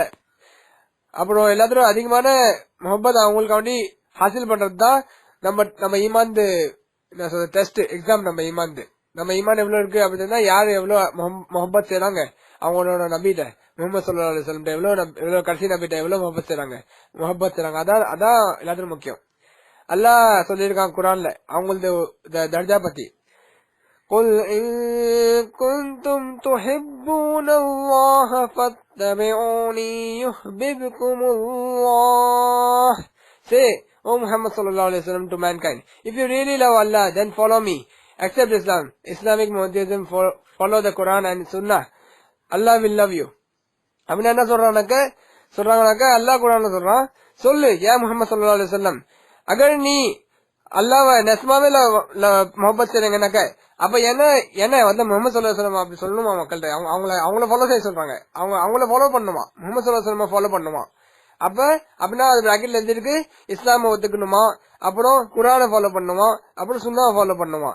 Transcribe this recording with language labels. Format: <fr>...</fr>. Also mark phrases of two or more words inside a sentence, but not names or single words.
<ta>அப்புறம் எல்லாத்தரும் அதிகமான முகப்பத் அவங்களுக்கு வேண்டி ஹாசில் பண்றதுதான் நம்ம ஈமான்</ta> <en>test exam.</en> <ta>நம்ம ஈமான் எவ்வளவு இருக்கு அப்படின்னா யாரு எவ்வளவு முகப்பத் செய்யறாங்க அவங்களோட நபிட்ட முகமது</ta> <ar>صلى الله عليه وسلم</ar> <ta>எவ்வளவு கடைசி நபிட்ட எவ்வளவு முகப்பத் செய்யறாங்க அதான் எல்லாத்துக்கும் முக்கியம். அல்லாஹ் சொல்லியிருக்கான் குரான்ல அவங்களது தர்ஜா பத்தி.</ta> <ar>قُلْ إِن كُنتُمْ تُحِبُّونَ اللَّهَ فَاتَّبِعُونِي يُحْبِبْكُمُ اللَّهُ.</ar> <en>Say, O Muhammad</en> <ar>صلى الله عليه وسلم</ar> <en>to mankind, if you really love Allah, then follow me. Accept Islam, Islamic monotheism, follow the Quran and Sunnah. Allah will love you.</en> <ta>அப்படின்னு என்ன சொல்றாங்கனாக்க அல்லாஹ் குர்ஆன்ல சொல்றான், சொல்லு யா முஹம்மது</ta> <ar>صلى الله عليه وسلم,</ar> <ta>अगर நீ அல்லாஹ் நெஸ்மாவே முகப்பத் செய்றீங்கன்னாக்க அப்ப என்ன வந்து முகமது</ta> <ar>صلى الله عليه وسلم</ar> <ta>அப்படி சொல்லணுமா மக்கள்கிட்ட? அவங்கள ஃபாலோ செய்ய சொல்றாங்க. அவங்கள ஃபாலோ பண்ணுமா, முகமது</ta> <ar>صلى الله عليه وسلم</ar> <ta>ஃபாலோ பண்ணுமா? அப்ப அப்படின்னா அது பிராக்கெட்ல எழுதிருக்கு இஸ்லாம ஒத்துக்கணுமா, அப்புறம் குர்ஆனை ஃபாலோ பண்ணுமா, அப்புறம் சுன்னாவை ஃபாலோ பண்ணுமா.</ta>